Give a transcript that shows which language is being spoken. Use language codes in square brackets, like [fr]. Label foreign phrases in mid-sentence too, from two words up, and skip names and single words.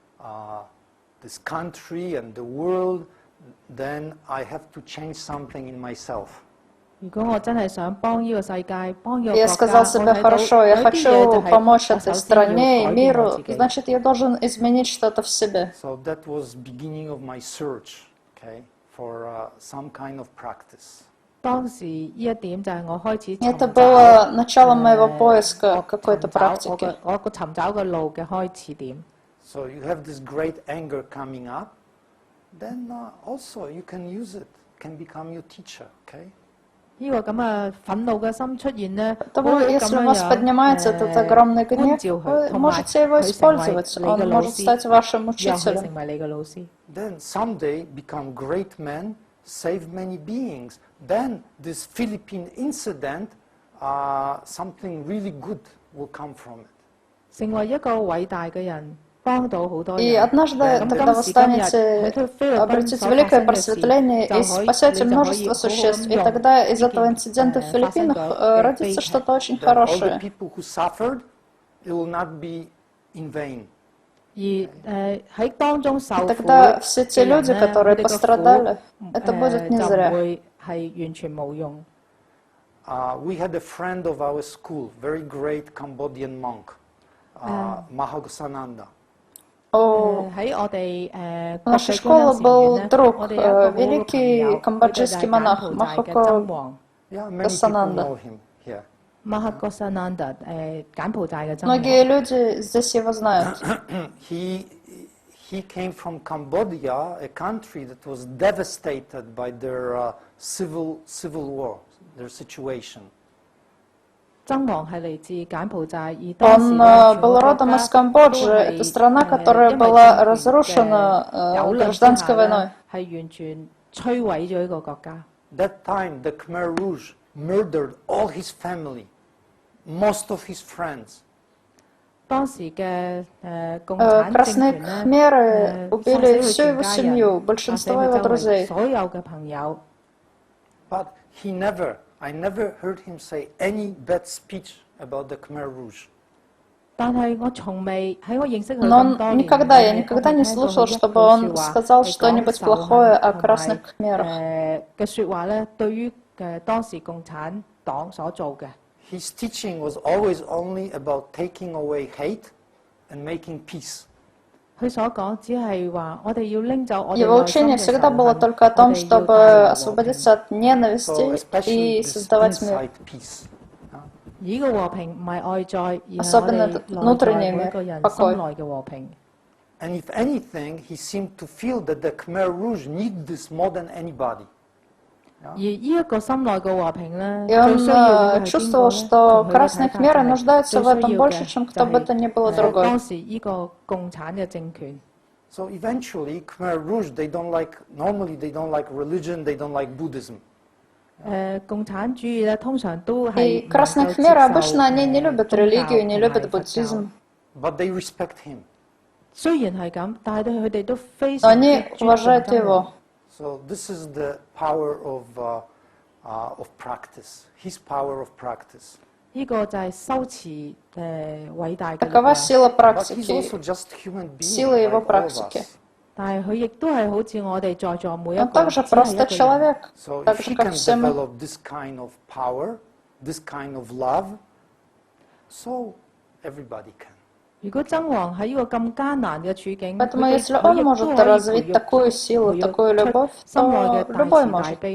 [en] this country and the world. Then I have to change something in myself. [yue] 如果我真係想幫呢個世界，幫呢個 [ru] Я [yue] 國 [ru] сказал [yue] 家，我 [ru] себе, [yue] 睇到 [ru] хорошо, я [yue] 有啲嘢就 [ru] хочу помочь [yue] 係我 [ru] этой [yue] 首先要 [ru] стране и [yue] 改變我 [ru] миру, [yue] 自己。 [ru] значит, я должен изменить что-то в себе. [en] So that was beginning of my search, okay, for some kind of practice. [yue] 當時呢一點就係我開始 [ru] Это [yue] 尋 [ru] было [yue] 找 [ru] начало моего поиска [yue] 我 [ru] какой-то [yue] 尋找我 [ru] практики. [yue] 嘅我個尋找嘅路嘅開始點。 [en] So you have this great anger coming up, then also you can use it, can become your teacher, okay? [yue] 呢個咁嘅憤怒嘅心出現咧， [ru] Потому если у вас поднимается этот огромный гнев, вы можете его использовать. Он может стать вашим [yue] 讓佢 [ru] учителем. [yue] 成為你嘅老師。 [en] Then someday become great men, save many beings. Then this Philippine incident, something really good will come from it. [yue] 成為一個偉大嘅人，幫到好多 [ru] И [yue] 人。 [ru] однажды, когда вы станете обратите великое просветление и спасете множество существ, и тогда из этого инцидента в Филиппинах родится что-то очень [en] Then all the [ru] хорошее. [en] people who suffered, it will not be in vain. [yue] 而喺當中受 [ru] И [yue] 苦 [ru] тогда все те [yue] 嘅人 [ru] люди, [yue] 咧， [ru] которые [yue] 佢哋嘅 [ru] пострадали, [yue] 苦 [ru] это будет не [yue] 就唔 [ru] зря. [yue] 會係完全冇用。 [en] We had a friend of our school, very great Cambodian monk, Mahagosananda. [ru] У [yue] 喺我哋國 [ru] нашей [yue] 際 [ru] школы [yue] 觀音 [ru] был [yue] 前面咧， [ru] друг, [yue] 我哋有一個好嘅朋 [ru] великий [yue] 友，佢就係 [ru] камбоджийский [yue] 柬 [ru] монах [yue] 埔寨嘅 [ru] Махако [yue] 真王 [en] Yeah, many people [ru] Гасананда. [en] know him here. [yue] Mahagosananda，柬埔寨嘅真王。 [ru] Многие люди здесь его знают. [en] He came from Cambodia, a country that was devastated by their civil war, their situation. [yue] 真王係嚟自柬埔寨，而當時 [ru] Он [yue] 咧，全 [ru] был [yue] 個國 [ru] родом [yue] 家 [ru] из [yue] 都 [ru] Камбоджи. [yue] 係 [ru] Это страна, которая [yue] 因為 [ru] была [yue] 政權嘅 [ru] разрушена [yue] 蹂躪之 [ru] гражданской [yue] 下 [ru] войной. [yue] 咧，係完全摧毀咗呢個國家。 [en] That time, the Khmer Rouge murdered all his family, most of his friends. [yue] 當時嘅共產政 [ru] Красные [yue] 權咧， [ru] Khмеры [yue] 殺死 [ru] убили [yue] 佢 [ru] всю [yue] 全 [ru] его [yue] 家 [ru] семью, [yue] 人，殺死 [ru] большинство [yue] 佢 [ru] его [yue] 周圍 [ru] друзей. [yue] 所有嘅朋友。 [en] But I never heard him say any bad speech about the Khmer Rouge. [yue] 但係我從未喺我認識佢 [ru] Но [yue] 咁多 [ru] он [yue] 年， [ru] никогда, я [yue] 我未 [ru] никогда не [yue] 聽過 [ru] слышал, [yue] 佢一句 [ru] чтобы [yue] 説 [ru] он [yue] 話 [ru] сказал [yue] 係 [ru] что-нибудь [yue] 講仇 [ru] плохое [yue] 恨 [ru] о [yue] 同 [ru] красных [yue] 埋 [ru] Khmerах. [yue] 嘅説話咧，對於當時共產黨所做嘅。 [en] His teaching was always only about taking away hate and making peace. [yue] 佢所講只係話，我哋要拎走我哋 [ru] Его [yue] 內心 [ru] учение [yue] 嘅 [ru] всегда [yue] 仇 [ru] было [yue] 恨， [ru] только о [yue] 我 [ru] том, [yue] 哋要帶 [ru] чтобы [yue] 來和平。 [ru] освободиться от [en] So [ru] ненависти [en] especially [ru] и [en] this [ru] создавать мир. [en] inside peace. [yue] 呢個和平唔係外在，而係我 [ru] Особенно [yue] 哋 [ru] этот [yue] 內在 [ru] внутренний [yue] 每 [ru] мир, [yue] 一個人 [ru] покой. [yue] 心內嘅和平。 [en] And if anything, he seemed to feel that the Khmer Rouge need this more than anybody. [yue] 而呢一個心內嘅和平咧， [ru] И [yue] 最需要嘅係 [ru] он [yue] 邊 [ru] чувствовал, [yue] 個咧？ [ru] что [yue] 同佢嘅 [ru] красные [yue] 睇法 [ru] Khmerы [yue] 就係 [ru] нуждаются [yue] 最 [ru] в [yue] 需 [ru] этом [yue] 要 [ru] больше, [yue] 嘅 [ru] чем [yue] 就 [ru] кто бы то ни было [yue] 係 [ru] другой. [yue] 當時呢個共產嘅政權。 [en] So eventually, Khmer Rouge, normally they don't like religion, they don't like Buddhism. [yue] 共產主義咧，通常都 [ru] И [yue] 係唔 [ru] красные [yue] 能夠 [ru] Khmerы [yue] 接受 [ru] обычно они не любят [yue] 宗教 [ru] религию, не [yue] 同埋 [ru] любят [yue] 佛教。 [ru] буддизм. [en] But they respect him. [yue] 雖然係咁，但係佢哋都非 [ru] Но [yue] 常之 [ru] они [yue] 尊重 [ru] уважают [yue] 真王。 [ru] его. [en] So this is the power of practice, his power of practice. [ru] Такова сила практики, сила его практики. Он также просто человек, так же, как все мы. Поэтому если он может развить такую силу, такую любовь, то любой может.